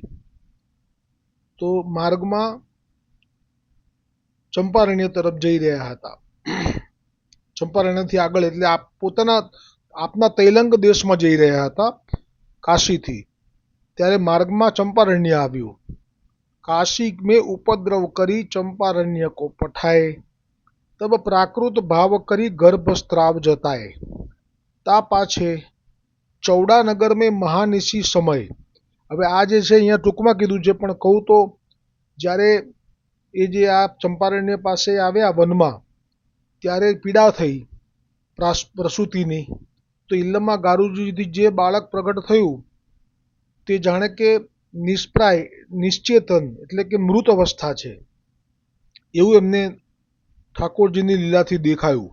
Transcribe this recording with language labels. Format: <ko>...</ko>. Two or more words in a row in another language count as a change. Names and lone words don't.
<gu>તો માર્ગમાં ચંપારણ્ય તરફ જઈ રહ્યા હતા. ચંપારણ્યથી આગળ એટલે આપ આપના તૈલંગ દેશમાં જઈ રહ્યા હતા કાશીથી. ત્યારે માર્ગમાં ચંપારણ્ય આવ્યું.</gu> <bra>काशी में उपद्रव करी चंपारण्य को पठाए, तब प्राकृत भाव करी गर्भस्त्राव जताए. ता पाछे चौड़ानगर में महानिशी समय.</bra> <gu>હવે આ જે છે અહીંયા ટૂંકમાં કીધું છે, પણ કહું તો જ્યારે એ જે આ ચંપારણ્ય પાસે આવ્યા વનમાં, ત્યારે પીડા થઈ પ્રસૂતિની. તો ઇલ્લમા ગારુજીથી જે બાળક પ્રગટ થયું તે જાણે કે નિષ્પ્રાય, નિશ્ચેતન એટલે કે મૃત અવસ્થા છે એવું એમને ઠાકોરજીની લીલાથી દેખાયું.</gu>